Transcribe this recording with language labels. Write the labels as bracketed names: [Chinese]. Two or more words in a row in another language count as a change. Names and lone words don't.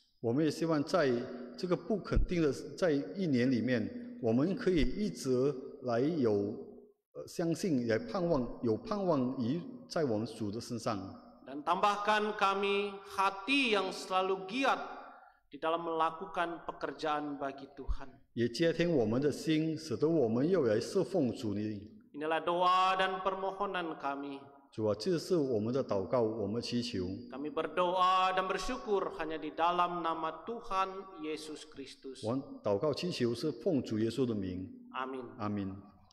[Chinese] 我们也希望在这个不肯定的在一年里面，我们可以一直来有相信，来盼望，有盼望于在我们主的身上。 [Indonesian] Dan tambahkan kami hati yang selalu giat di dalam melakukan pekerjaan bagi Tuhan. [Chinese] 也接听我们的心，使得我们又来侍奉主你。 [Indonesian] Inilah doa dan permohonan kami. [Chinese] 主啊，这是我们的祷告，我们祈求。 [Indonesian] Kami berdoa dan bersyukur hanya di dalam nama Tuhan Yesus Kristus. [Chinese] 我祷告祈求是奉主耶稣的名。 [Indonesian] Amin. [Chinese] 阿门。